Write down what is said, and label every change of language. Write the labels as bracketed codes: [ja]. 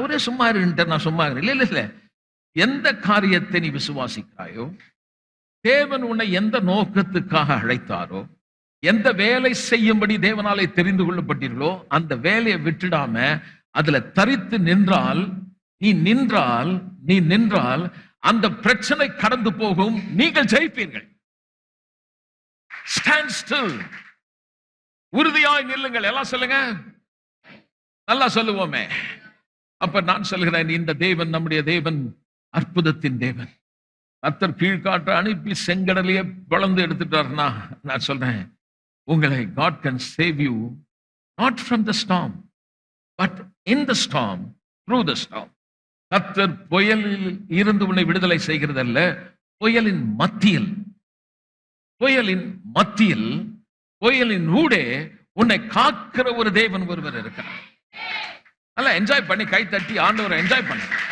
[ta] அவரே சும்மா இருந்துட்டார், நான் சும்மா இருக்கிறேன். இல்ல, எந்த காரியத்தை நீ விசுவாசிக்கிறாயோ, தேவன் உன்னை எந்த நோக்கத்துக்காக அழைத்தாரோ, எந்த வேலை செய்யும்படி தேவனாலே தெரிந்து கொள்ளப்பட்டீர்களோ, அந்த வேலையை விட்டுடாம அதுல தரித்து நின்றால், நீ நின்றால் அந்த பிரச்சனை கடந்து போகும், நீங்கள் ஜெயிப்பீர்கள். [en] stand still, [ta] உறுதியாய் நில்லுங்கள். எல்லாம் சொல்லுங்க, நல்லா சொல்லுவோமே. அப்ப நான் சொல்கிறேன், இந்த தேவன் நம்முடைய தேவன் அற்புதத்தின் தேவன். கர்த்தர் கீழ்காற்று அனுப்பி செங்கடலையே பிளந்து எடுத்துட்டாருன்னா, நான் சொல்றேன், உங்களை [en] God can save you not from the storm but in the storm, through the storm. [ta] கர்த்தர் புயலில் இருந்து உன்னை விடுதலை செய்கிறதல்ல, புயலின் மத்தியில், புயலின் மத்தியில், புயலின் ஊடே உன்னை காக்கிற ஒரு தேவன் ஒருவர் இருக்கிறார். நல்லா என்ஜாய் பண்ணி கை தட்டி ஆண்டவரை என்ஜாய் பண்ண.